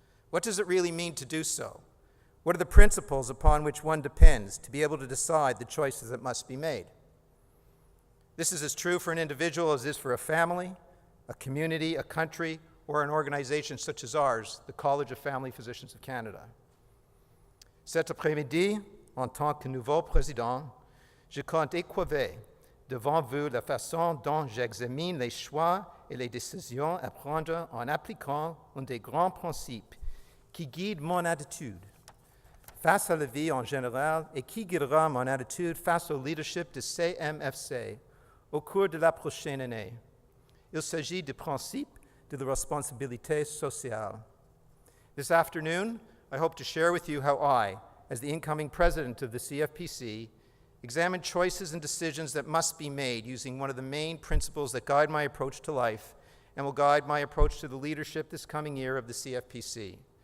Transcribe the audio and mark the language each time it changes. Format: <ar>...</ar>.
<en>What does it really mean to do so? What are the principles upon which one depends to be able to decide the choices that must be made? This is as true for an individual as it is for a family, a community, a country, or an organization such as ours, the College of Family Physicians of Canada.</en> <fr>Cet après-midi, en tant que nouveau président, je compte écrire devant vous la façon dont j'examine les choix et les décisions à prendre en appliquant un des grands principes qui guident mon attitude face à la vie en général et qui guidera mon attitude face au leadership de CMFC au cours de la prochaine année. Il s'agit du principe de la responsabilité sociale.</fr> <en>This afternoon, I hope to share with you how I, as the incoming president of the CFPC, examine choices and decisions that must be made using one of the main principles that guide my approach to life and will guide my approach to the leadership this coming year of the CFPC.</en>